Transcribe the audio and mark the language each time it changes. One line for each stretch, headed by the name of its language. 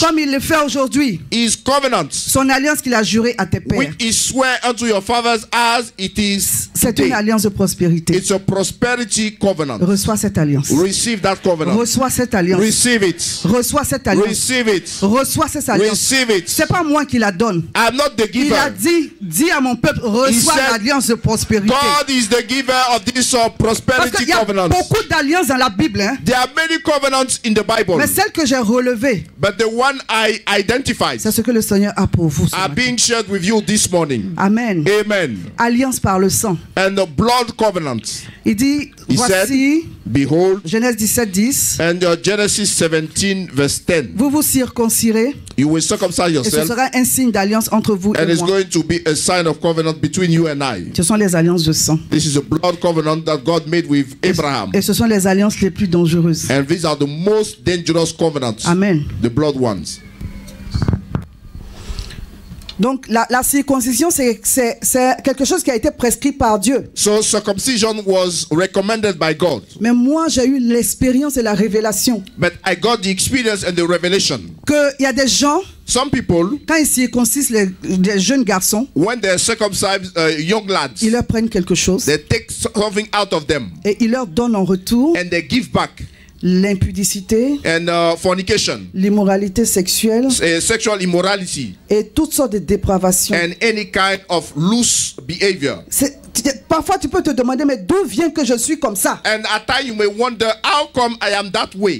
French: comme il le fait aujourd'hui,
English: his covenants,
French: son alliance qu'il a jurée à tes pères.
English: which he swear unto your fathers as it is
French: C'est une
English: today.
French: alliance de prospérité.
English: It's a prosperity covenant.
French: Reçois cette alliance.
English: Receive that covenant.
French: Reçois cette alliance.
English: Receive it.
French: Reçois cette alliance.
English: Receive it.
French: Reçois cette alliance.
English: Receive it.
French: C'est pas moi qui la donne.
English: I'm not the
French: Il a
English: giver.
French: dit à mon peuple, reçois
English: said,
French: l'alliance de prospérité.
English: God is the giver of this
French: Parce
English: prosperity
French: qu'il y a
English: covenant.
French: beaucoup d'alliances dans la Bible, hein,
English: There are many covenants in the Bible,
French: mais celle que j'ai relevée,
English: but the one I identified
French: c'est ce que le Seigneur a pour vous. ce
English: are
French: matin.
English: being shared with you this morning.
French: Amen.
English: Amen.
French: Alliance par le sang.
English: And the blood covenant.
French: Il dit,
English: He
French: voici,
English: said, behold,
French: Genèse 17, 10,
English: and Genesis 17 verse 10.
French: vous vous circoncirez
English: You will circumcise
French: et ce
English: yourself,
French: sera un signe d'alliance entre vous
English: and
French: et
English: it's
French: moi.
English: going to be a sign of covenant between you and I.
French: Ce sont les alliances de sang.
English: This is a blood covenant that God made with Abraham.
French: Et ce sont les alliances les plus dangereuses.
English: And these are the most dangerous covenants,
French: Amen.
English: the blood ones.
French: Donc la circoncision, c'est quelque chose qui a été prescrit par Dieu.
English: So circumcision was recommended by God.
French: Mais moi, j'ai eu l'expérience et la révélation
English: But I got the experience and the revelation.
French: qu'il y a des gens,
English: Some people,
French: quand ils circoncisent les jeunes garçons,
English: when they circumcise young lads,
French: ils leur prennent quelque chose
English: they take something out of them
French: et ils leur donnent en retour
English: and they give back.
French: l'impudicité,
English: And fornication,
French: l'immoralité sexuelle
English: sexual immorality,
French: et toutes sortes de dépravations.
English: and any kind of loose behavior.
French: Parfois, tu peux te demander, mais d'où vient que je suis comme ça?
English: And at times you may wonder, how come I am that way?